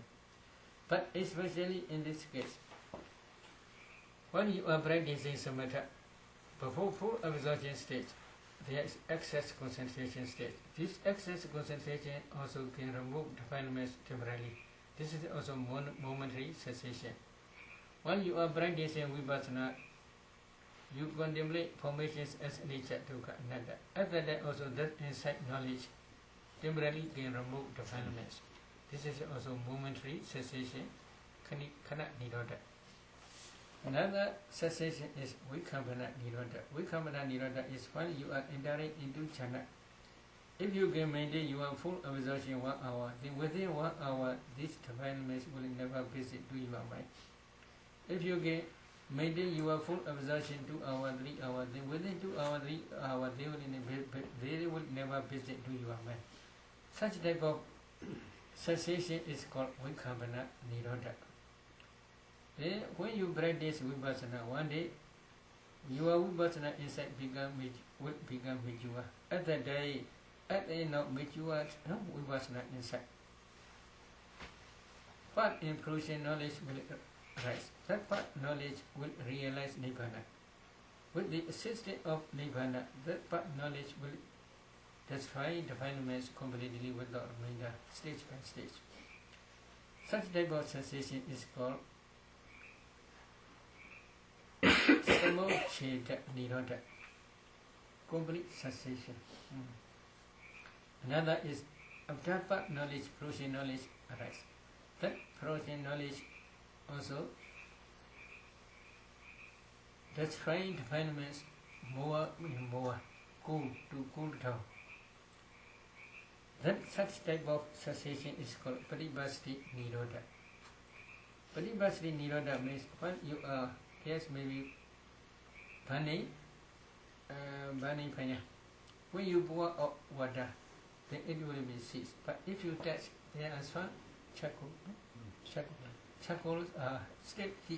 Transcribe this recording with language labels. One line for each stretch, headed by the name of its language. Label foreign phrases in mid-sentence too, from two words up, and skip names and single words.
English: But especially in this case, when you are practicing samatha, before full absorption stage, there is excess concentration stage. This excess concentration also can remove defilements temporarily. This is also momentary cessation. When you are practicing vipassana, you contemplate formations as nature,
Pali: dukkha, anatta.
English: After that also that insight knowledge temporarily can remove defilements. This is also momentary cessation,
Pali: kana nirodha.
English: Another cessation is
Pali: vikambana nirodha. Vikambana nirodha
English: is when you are entering into jhana. If you can maintain your full absorption 1 hour, then within 1 hour these defilements will never visit to your mind. If you can maintain your full absorption 2 hours, 3 hours, then within 2 hours, 3 hours they will never visit to your mind. Such type of cessation is called
Pali: vikambana nirodha.
English: Then when you practice vipassana, one day your vipassana insight will become mature. At that day, at the end of mature vipassana insight, part improvement knowledge will arise. That part knowledge will realize nibbana. With the assistance of nibbana, that part knowledge will destroy defilements completely without remainder, stage by stage. Such type of cessation is called
Pali: samocheda nirodha,
English: complete cessation. Another is after part knowledge, process knowledge arise. That process knowledge also destroying defilements more and more, cool down. That such type of cessation is called
Pali: paribhasti nirodha. Paribhasti nirodha
English: means when you are, yes, maybe burning fire. When you pour out water, then it will be ceased. But if you touch, there are some charcoal. Charcoals are still heat.